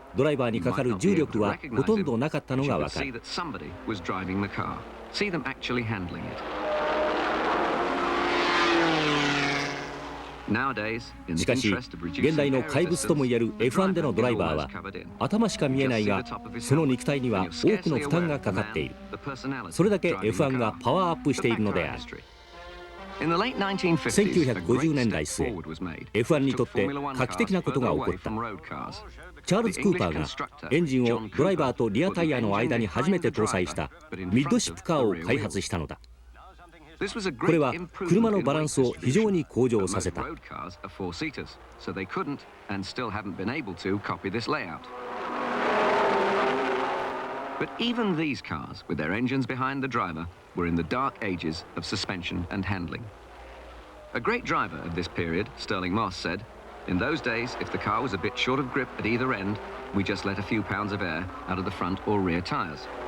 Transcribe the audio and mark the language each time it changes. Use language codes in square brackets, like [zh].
[ja] ドライバーにかかる重力はほとんどなかったのがわか [en] See [ja] る。 [en] that somebody was driving the car. See them actually handling it. [ja] しかし現代の怪物ともいえる F1 でのドライバーは頭しか見えないが、その肉体には多くの負担がかかっている。それだけ F1 がパワーアップしているのである。1950年代末、 F1 にとって画期的なことが起こった。チャールズ・クーパーがエンジンをドライバーとリアタイヤの間に初めて搭載したミッドシップカーを開発したのだ。これは車のバランスを非常に向上させた。 [en] But even these cars, with their engines behind the driver, were in the dark ages of suspension and handling. A great driver of this period, Sterling Moss, said, "In those days, if the car was a bit short of grip at either end, we just let a few pounds of air out of the front or rear tires."